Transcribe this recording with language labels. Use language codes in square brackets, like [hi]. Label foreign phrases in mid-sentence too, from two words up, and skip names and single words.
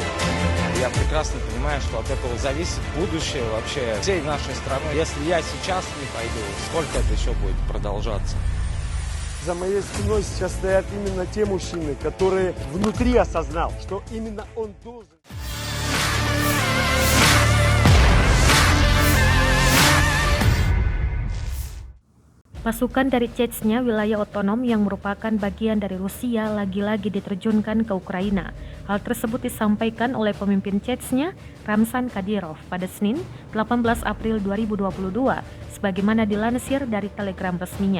[ru] Я прекрасно понимаю, что от этого зависит будущее вообще всей нашей страны. Если я сейчас не пойду, сколько это еще будет продолжаться? За моей спиной сейчас стоят именно те мужчины, которые внутри осознал, что именно он должен. [id] Pasukan dari Chechnya, wilayah otonom yang merupakan bagian dari Rusia, lagi-lagi diterjunkan ke Ukraina. Hal tersebut disampaikan oleh pemimpin Chechnya, Ramzan Kadyrov, pada Senin, 18 April 2022, sebagaimana dilansir dari telegram resminya.